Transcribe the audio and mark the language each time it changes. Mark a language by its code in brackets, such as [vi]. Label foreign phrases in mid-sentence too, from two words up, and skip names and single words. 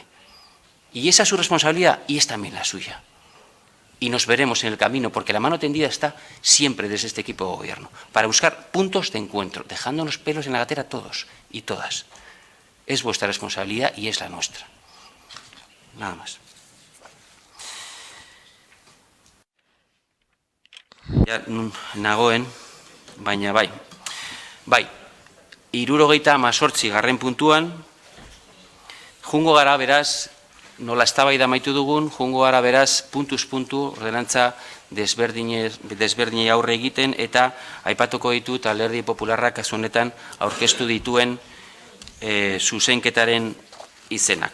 [es] Y esa es su responsabilidad y es también la suya. Y nos veremos en el camino, porque la mano tendida está siempre desde este equipo de gobierno, para buscar puntos de encuentro, dejándonos pelos en la gatera todos y todas. Es vuestra responsabilidad y es la nuestra. Nada más. [eu] Ja, nagoen, baina bai. Bai, 78. puntuan, jungo gara beraz, nola eztabaida amaitu dugun, jungo gara beraz, puntuz puntu, ordenantza desberdinei aurre egiten, eta aipatuko ditut Alderdi Popularrak kasu honetan aurkeztu dituen zuzenketaren izenak.